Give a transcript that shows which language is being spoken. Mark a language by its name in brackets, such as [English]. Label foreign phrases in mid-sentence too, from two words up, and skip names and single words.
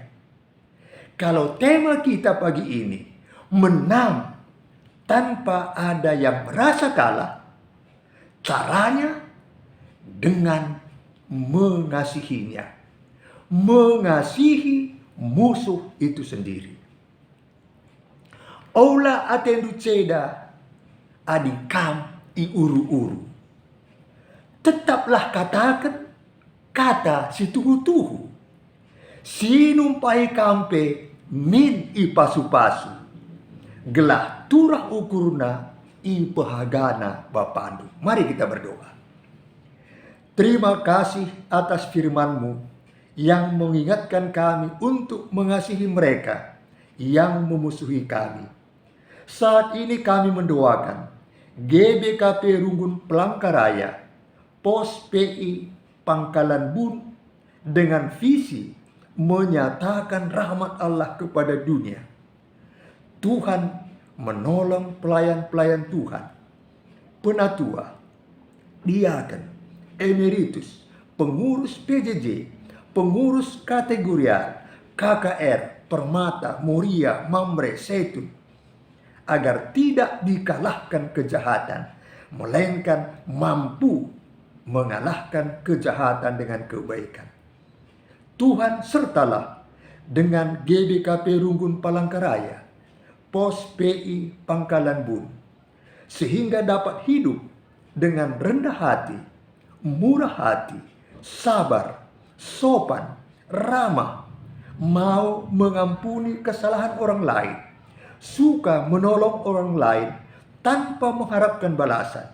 [Indonesian] Kalau tema kita pagi ini menang tanpa ada yang merasa kalah, caranya dengan mengasihinya, mengasihi musuh itu sendiri. [Batak Karo] Ola atendu ceda adikam i uru-uru. Tetaplah katakan kata si tuhu-tuhu. Sinumpai kampe min i pasu-pasu. Gelah turah ukurna i pahagana bapandu. [Indonesian] Mari kita berdoa. Terima kasih atas firman-Mu yang mengingatkan kami untuk mengasihi mereka yang memusuhi kami. Saat ini kami mendoakan GBKP Runggun Palangkaraya, Pos PI Pangkalan Bun dengan visi menyatakan rahmat Allah kepada dunia. Tuhan menolong pelayan-pelayan Tuhan, penatua, diaken, emeritus, pengurus PJJ, pengurus kategorial, KKR, Permata, Moria, Mamre, Setun, agar tidak dikalahkan kejahatan, melainkan mampu mengalahkan kejahatan dengan kebaikan. Tuhan sertalah dengan GBKP Runggun Palangkaraya, Pos PI Pangkalan Bun, sehingga dapat hidup dengan rendah hati, murah hati, sabar, sopan, ramah, mau mengampuni kesalahan orang lain, suka menolong orang lain tanpa mengharapkan balasan.